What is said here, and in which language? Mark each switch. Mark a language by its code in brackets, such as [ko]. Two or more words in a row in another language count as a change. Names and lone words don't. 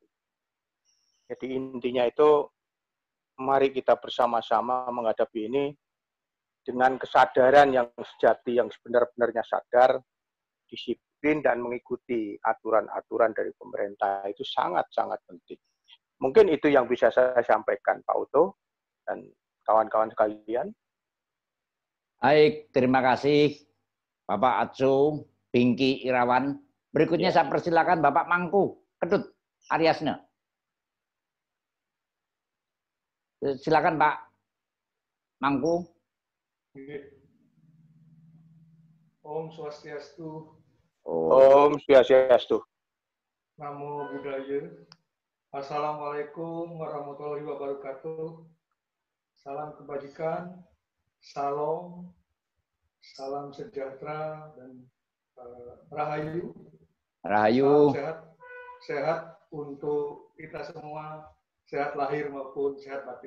[id] Jadi intinya itu, mari kita bersama-sama menghadapi ini dengan kesadaran yang sejati, yang sebenar-benarnya sadar, disiplin, dan mengikuti aturan-aturan dari pemerintah. Itu sangat-sangat penting. Mungkin itu yang bisa saya sampaikan, Pak Uto dan kawan-kawan sekalian. Baik, terima kasih Bapak Atsu Bingki Irawan. Berikutnya saya persilakan Bapak Mangku Ketut Aryasne. Silakan Pak Mangku. [ban] Om Swastiastu. Om Swastiastu. [pi] Namo Buddhaya. [ar] Assalamualaikum warahmatullahi wabarakatuh. [id] Salam kebajikan, salam sejahtera, dan rahayu. Rahayu. Sehat untuk kita semua, sehat lahir maupun sehat batin.